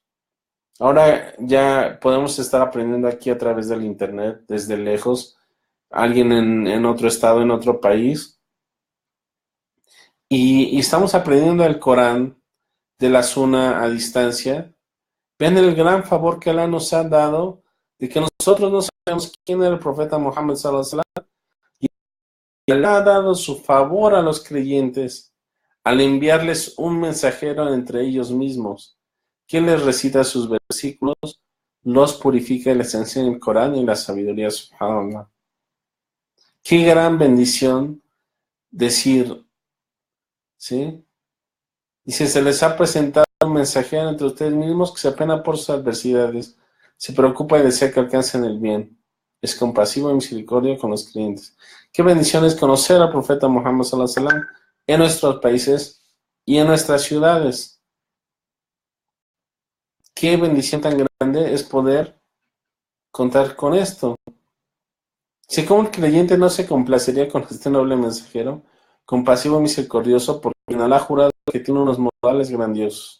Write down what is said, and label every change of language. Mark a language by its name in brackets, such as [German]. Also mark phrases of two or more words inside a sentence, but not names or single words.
[Spanish] Ahora ya podemos estar aprendiendo aquí a través del internet, desde lejos, alguien en otro estado, en otro país, y estamos aprendiendo el Corán de la Sunna a distancia. Ven el gran favor que Allah nos ha dado de que nosotros no sabemos quién era el profeta Muhammad [Arabic] صلى الله عليه وسلم, [Spanish] y Allah ha dado su favor a los creyentes al enviarles un mensajero entre ellos mismos, quien les recita sus versículos, los purifica y les enseña el Corán y la sabiduría, subhanallah. Qué gran bendición decir, ¿sí? Dice, se les ha presentado un mensajero entre ustedes mismos que se apena por sus adversidades, se preocupa y desea que alcancen el bien, es compasivo y misericordia con los creyentes. Qué bendición es conocer al profeta Muhammad [Arabic] صلى الله عليه وسلم [Spanish] en nuestros países y en nuestras ciudades. Qué bendición tan grande es poder contar con esto. Si como el creyente no se complacería con este noble mensajero, compasivo y misericordioso, porque Allah ha jurado que tiene unos modales grandiosos.